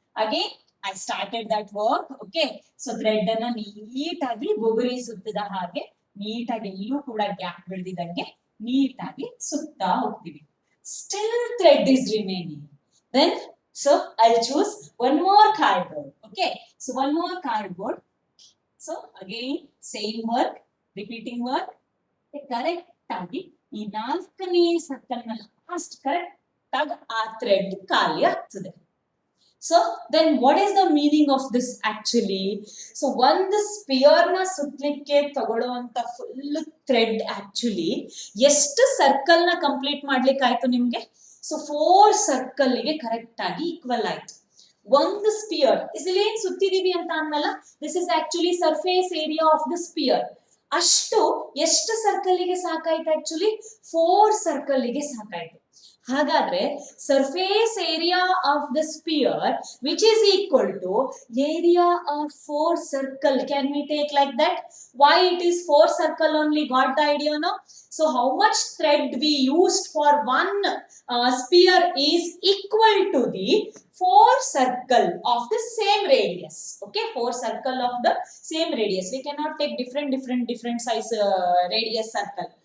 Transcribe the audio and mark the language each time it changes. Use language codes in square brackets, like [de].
[en] Again, I started that work. Okay, so [kn] thread ಅನ್ನ ನೀಟಾಗಿ ಬುಗುರಿ ಸುತ್ತದ ಹಾಗೆ ನೀಟಾಗಿ ಎಲ್ಲೂ ಕೂಡ ಗ್ಯಾಪ್ ಬಿಡದಿದ್ದಂಗೆ ನೀಟಾಗಿ ಸುತ್ತಾ ಹೋಗ್ತೀವಿ. [en] Still thread is remaining. Then, so I'll choose one more cardboard. Okay, so one more cardboard. So again, same work, repeating work. [kn] Correct ಆಗಿ ಈ 4ನೇ ಸರ್ಕಲ್ ನ ಲಾಸ್ಟ್ ಕರೆಕ್ಟ್ ಆ ಥ್ರೆಡ್ ಖಾಲಿ ಆಗ್ತದೆ. [en] So then what is the meaning of this actually? [kn] So ಒಂದು spear ನ ಸುತ್ತಲಿಕ್ಕೆ ತಗೊಳ್ಳುವಂತ full thread actually ಎಷ್ಟು ಸರ್ಕಲ್ ನ ಕಂಪ್ಲೀಟ್ ಮಾಡ್ಲಿಕ್ಕೆ ಆಯ್ತು ನಿಮ್ಗೆ? ಸೊ 4 ಸರ್ಕಲ್ ಗೆ ಕರೆಕ್ಟ್ ಆಗಿ ಈಕ್ವಲ್ ಆಯ್ತು. ಒಂದು ಸ್ಪಿಯರ್ ಇಲ್ಲಿ ಏನ್ ಸುತ್ತಿದೀವಿ ಅಂತ ಅನ್ನಲ್ಲ, [en] This is actually surface area of the sphere. [kn] ಅಷ್ಟು ಎಷ್ಟು ಸರ್ಕಲ್ ಗೆ ಸಾಕಾಯ್ತು ಆಕ್ಚುಲಿ? 4 ಸರ್ಕಲ್ ಗೆ ಸಾಕಾಯ್ತು. [en] ಹಾಗಾದ್ರೆ surface area of the sphere which is equal to area of 4 circle. Can we take like that? Why it is 4 circle only? Got the idea, no? So how much thread we used for one sphere is equal to the 4 circle of the same radius. Okay, 4 circle of the same radius. We cannot take different size radius circle.